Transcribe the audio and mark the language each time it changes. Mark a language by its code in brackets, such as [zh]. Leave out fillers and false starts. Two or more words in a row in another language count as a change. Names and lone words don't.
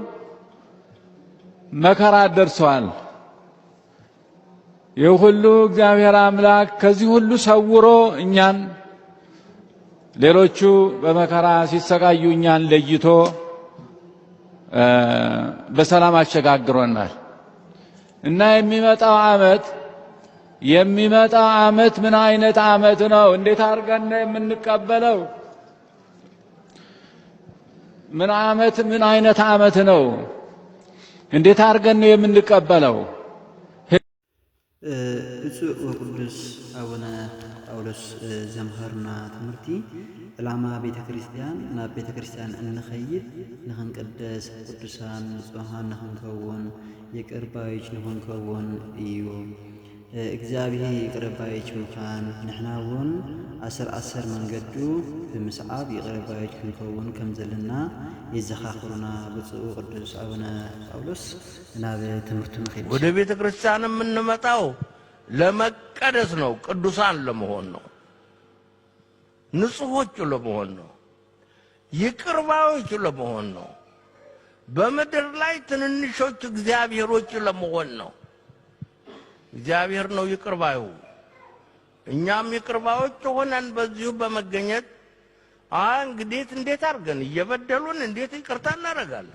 [am] መከራ ደርሷል። ይህ ሁሉ እግዚአብሔር አምላክ ከዚህ ሁሉ ሰውሮ እኛን ሌሎቹ በመከራ ሲሰቃዩ እኛን ለይቶ በሰላም አሸጋግሮናል እና የሚመጣው ዓመት ምን አይነት ዓመት ነው? እንዴት አድርገን ነው የምንቀበለው? ምን አይነት ዓመት ነው? እንዴት አድርገን ነው የምንቀበለው? [ti] ብፁዕ ወቅዱስ አቡነ ጳውሎስ ዘምሃሩና ትምህርቲ ዕላማ ቤተ ክርስቲያን ናብ ቤተ ክርስቲያን እንኸይድ ንኽንቅደስ ቅዱሳን ንጹሃን ንኽንከውን [am] ይቅር ባዮች [ti] ንኽንከውን እዩ። እግዚአብሔር [am] ይቅር ባዮች [ti] ምዃን ንሕና እውን ዓሰር መንገዱ ብምስዓብ [am] ይቅር ባዮች [ti] ክንከውን ከም ዘለና የዘኻኽሩና ብፁዕ ቅዱስ አቡነ ጳውሎስ ናብ ትምህርቱ ንኸይድ። [am] ወደ ቤተ ክርስቲያን የምንመጣው ለመቀደስ ነው፣ ቅዱሳን ለመሆን ነው፣ ንጹሖች ለመሆን ነው፣ ይቅር ባዮች ለመሆን ነው፣ በምድር ላይ ትንንሾች እግዚአብሔሮች ለመሆን ነው። እግዚአብሔር ነው ይቅር ባዩ። እኛም ይቅር ባዮች ሆነን በዚሁ በመገኘት እንግዲህ እንዴት አድርገን እየበደሉን እንዴት ይቅርታ እናደርጋለን?